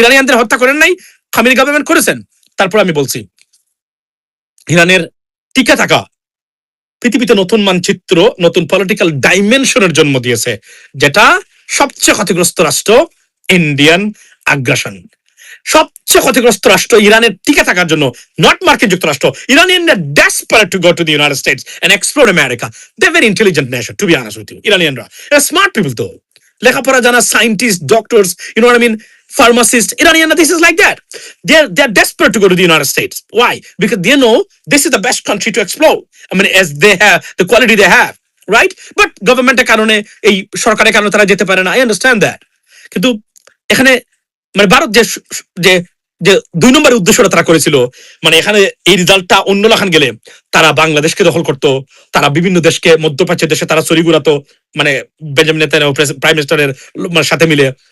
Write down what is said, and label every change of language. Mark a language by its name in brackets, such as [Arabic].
[Bangla] ইরানিয়ানদের হত্যা করেন নাই, খামেনি গভর্নমেন্ট করেছেন। তারপর আমি বলছি ইরানের টিকে থাকা পৃথিবীতে নতুন মানচিত্র, নতুন পলিটিক্যাল ডাইমেনশনের জন্ম দিয়েছে, যেটা সবচেয়ে ক্ষতিগ্রস্ত রাষ্ট্র ইন্ডিয়ান আগ্রাসন। সবচেয়ে ক্ষতিগ্রস্ত রাষ্ট্র ইরানের টিকে থাকার জন্য, নট মার্কিন যুক্তরাষ্ট্র। [English] ইরানিয়ানরা desperate to go to the United States and explore America. They very intelligent nation, to be honest with you. ইরানিয়ানরা smart people, [Bangla] তো লেখাপড়া জানা [English] Scientist, doctors, you know what I mean, pharmacist. Iranian, this is like that. They're desperate to go to the United States. Why? Because they know this is the best country to explore. I mean, as they have the quality they have, right? [Bangla] But গভর্নমেন্টের কারণে, এই সরকারের কারণে তারা যেতে পারে না। [English] I understand that. [Bangla] কিন্তু এখানে মানে ভারত যে যে যে 2 নম্বরের উদ্দেশ্যটা তারা করেছিল, মানে এখানে এই রেজাল্টটা অন্য লাখান গেলে তারা বাংলাদেশকে দখল করতো, তারা বিভিন্ন দেশকে, মধ্যপ্রাচ্যের দেশে তারা ছড়ি ঘুরাতো, মানে বেঞ্জামিন নেতানিয়াহু প্রাইম মিনিস্টারের সাথে মিলে।